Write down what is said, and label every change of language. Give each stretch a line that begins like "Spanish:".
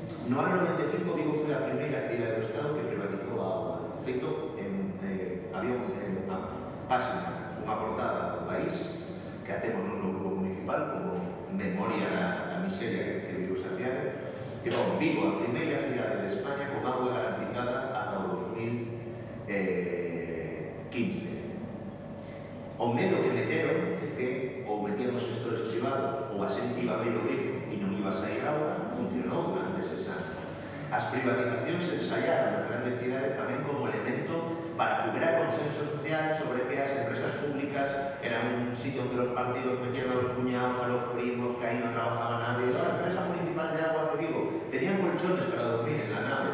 Galician: No ano 95, Vigo foi a primeira cidade do Estado que privatizou a auga. De feito, había unha página, unha portada do país, que a temos no grupo municipal como memoria da miseria que viviu esa cidade, que foi Vigo, a primeira cidade de España con auga garantizada ata o 2015. O medo que meteron é que ou metían os gestores privados ou a xente iba a abrir o grifo e non iba a sair auga, funcionou durante 6 anos. As privatizacións se ensayaron nas grandes cidades tamén como elemento para cubrir consenso social sobre que as empresas públicas eran un sitio onde
Spanish: los partidos metían a los cuñados, a los primos,
Galician: que aí non trabajaba nadie.
Spanish: La empresa municipal de aguas de Vigo tenía colchones para dormir en la nave.